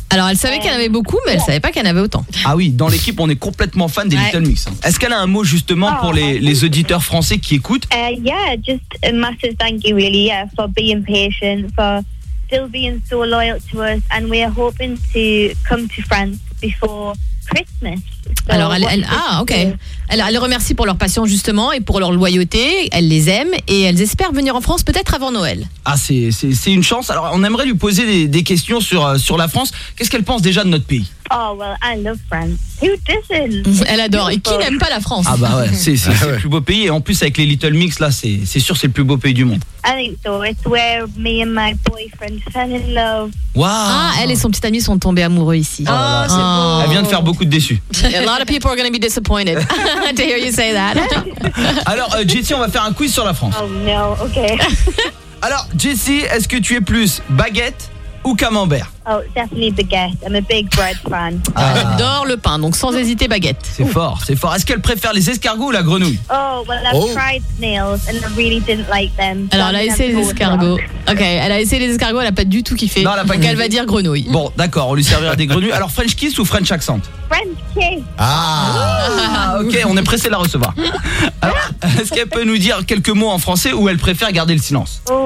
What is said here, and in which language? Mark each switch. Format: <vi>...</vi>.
<fr>Alors, elle savait qu'elle avait beaucoup, mais elle savait pas qu'elle avait autant. Ah oui, dans l'équipe, on est complètement fan des Little Mix. Est-ce qu'elle a un mot justement pour les auditeurs français qui écoutent?</fr> <en>Yeah, just a massive thank you, really, yeah, for being patient, for still being so loyal to us, and we are hoping to come to France before Christmas.</en> <fr>Alors, elle remercie pour leur patience justement et pour leur loyauté. Elle les aime et elles espèrent venir en France peut-être avant Noël. Ah, c'est une chance. Alors, on aimerait lui poser des questions sur la France. Qu'est-ce qu'elle pense déjà de notre pays?</fr> <en>Oh, well, I love France. Who doesn't?</en> <fr>Elle adore. Et qui n'aime pas la France? Ah, bah ouais, c'est le plus beau pays. Et en plus, avec les Little Mix, là, c'est sûr, c'est le plus beau pays du monde.</fr> <en>I think so. It's where me and my boyfriend fell in love. Wow.</en> <fr>Ah, elle et son petit ami sont tombés amoureux ici. Oh, c'est beau. Elle vient de faire beaucoup de déçus.</fr> <en>A lot of people are going to be disappointed to hear you say that.</en> <fr>Alors, Jessie, on va faire un quiz sur la France.</fr> <en>Oh no, okay.</en> <fr>Alors, Jessie, est-ce que tu es plus baguette ou camembert?</fr> <en>Oh, definitely baguette. I'm a big bread fan.</en> <fr>Ah. J'adore le pain, donc sans hésiter, baguette. C'est fort, c'est fort. Est-ce qu'elle préfère les escargots ou la grenouille?</fr> <en>Oh, well, I've tried snails and I really didn't like them.</en> <fr>So alors, elle a essayé les escargots, elle n'a pas du tout kiffé. Non, elle n'a pas kiffé. Elle va dire grenouille. Bon, d'accord, on lui servira des grenouilles. Alors, French kiss ou French accent?</fr> <en>French kiss.</en> <fr>Ah, ok, on est pressé de la recevoir. Alors, est-ce qu'elle peut nous dire quelques mots en français ou elle préfère garder le silence?</fr>